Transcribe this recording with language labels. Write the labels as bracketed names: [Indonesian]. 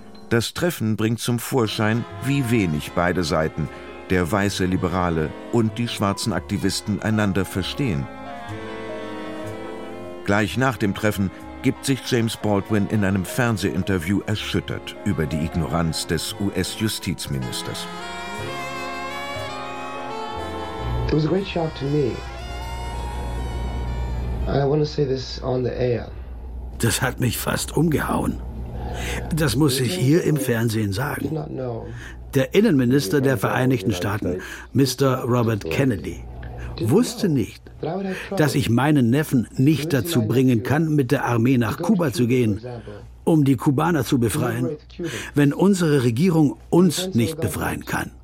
[German] Das Treffen bringt zum Vorschein, wie wenig beide Seiten, der weiße Liberale und die schwarzen Aktivisten, einander verstehen. Gleich nach dem Treffen gibt sich James Baldwin in einem Fernsehinterview erschüttert über die Ignoranz des US-Justizministers. [English] It was a great shock to me. I want to say this on the air. [German] Das hat mich fast umgehauen. Das muss ich hier im Fernsehen sagen. Der Innenminister der Vereinigten Staaten, Mr. Robert Kennedy, wusste nicht, dass ich meinen Neffen nicht dazu bringen kann, mit der Armee nach Kuba zu gehen, um die Kubaner zu befreien, wenn unsere Regierung uns nicht befreien kann.